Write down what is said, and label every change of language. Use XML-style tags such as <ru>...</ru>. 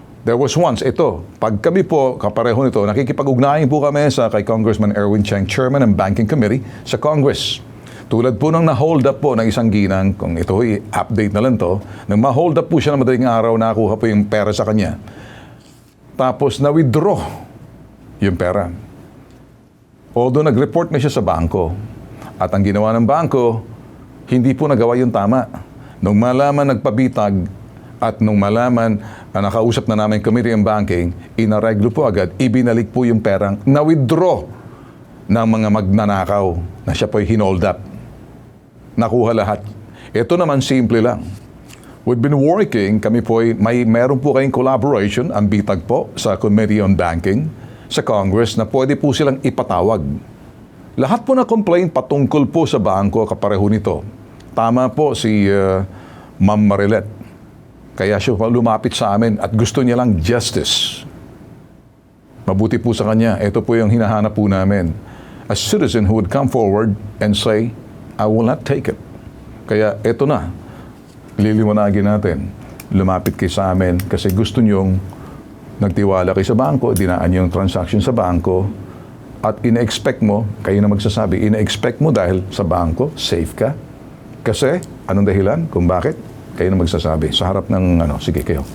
<en>There was once,</en> <tl>pag kami po, kapareho nito, nakikipag-ugnayan po kami kay Congressman Erwin Chang, Chairman ng Banking Committee sa Congress. Tulad po ng na-hold up po ng isang ginang, kung ito update na lang to, nang ma-hold up po siya ng madaling araw, nakuha po yung pera sa kanya. Tapos na-withdraw yung pera. Although nag-report na siya sa bangko. At ang ginawa ng bangko, hindi po nagawa yung tama. Nung malaman nagpabitag at nung malaman nakausap na namin Committee on Banking, inareglo po agad, ibinalik po yung perang na-withdraw ng mga magnanakaw na siya po'y hinold up. Nakuha lahat. Ito naman simple lang.</tl> <en>We've been working,</en> <tl>kami po'y meron po kayong collaboration, ang bitag po sa Committee on Banking sa Congress na pwede po silang ipatawag. Lahat po na complaint patungkol po sa bangko kapareho nito. Tama po si Ma'am Marilet. Kaya siya lumapit sa amin at gusto niya lang justice. Mabuti po sa kanya. Ito po yung hinahanap po namin.</tl> <en>A citizen who would come forward and say, I will not take it.</en> <tl>Kaya ito na. Liliwanagin natin. Lumapit kayo sa amin kasi gusto nyong nagtiwala kayo sa bangko, dinaan yung transaction sa bangko, at ina-expect mo, kayo na magsasabi, ina-expect mo dahil sa bangko, safe ka. Kasi, anong dahilan? Kung bakit? Kayo na magsasabi. Sa harap ng, sige kayo.</tl>